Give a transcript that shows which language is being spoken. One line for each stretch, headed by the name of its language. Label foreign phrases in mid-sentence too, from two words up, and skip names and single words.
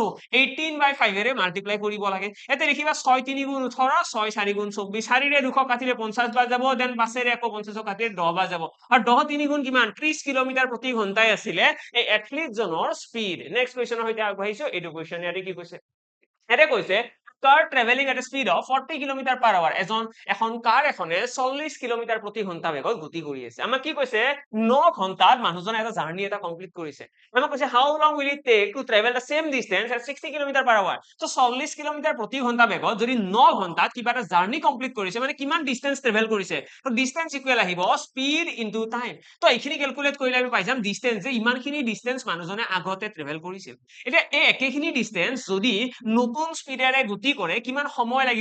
Assamese: 18/5 এৰে মাল্টিপ্লাই কৰিব লাগে। ইয়াতে দেখিবা 6 3 গুণ 18, 6 4 গুণ 24, 4ৰে 200 কাটিলে 50 বাৰ যাব, দেন 5ৰে আকৌ 50 কাটিলে 10 বাৰ যাব, আৰু 10 3 গুণ কিমান? 30 কিলোমিটাৰ প্ৰতি ঘন্টাই আছিলে এই এথলিট জনৰ স্পীড। নেক্সট কুৱেশ্চনৰ সৈতে আগবাঢ়িছো। এইটো কুৱেশ্চন ইয়াতে কি কৈছে? ইয়াতে কৈছে
English: car traveling at a speed of 40 km/h.
Assamese: এখন কাৰ এখনে 40 কিলোমিটাৰ প্ৰতি ঘন্টা বেগত গতি কৰি আছে। আমাক কি কৈছে? 9 ঘন্টাত মানুহজনে এটা জাৰ্নি এটা কমপ্লিট কৰিছে। আমাক কৈছে
English: how long will it take to travel the same distance at 60 km/h?
Assamese: তো 40 কিলোমিটাৰ প্ৰতি ঘন্টা বেগত যদি 9 ঘন্টাত কিবা এটা জাৰ্নি কমপ্লিট কৰিছে, মানে কিমান ডিসটেন্স ট্ৰেভেল কৰিছে? তো ডিসটেন্স ইকুৱেল আহিব
English: speed into time.
Assamese: তো এইখিনি ক্যালকুলেট কৰিলে আমি পাই যাম ডিসটেন্স, যে ইমানখিনি ডিসটেন্স মানুহজনে আগতে ট্ৰেভেল কৰিছিল। এতিয়া এই একেখিনি ডিসটেন্স যদি নতুন স্পীডেৰে গতি কৰে, কিমান সময় লাগিব?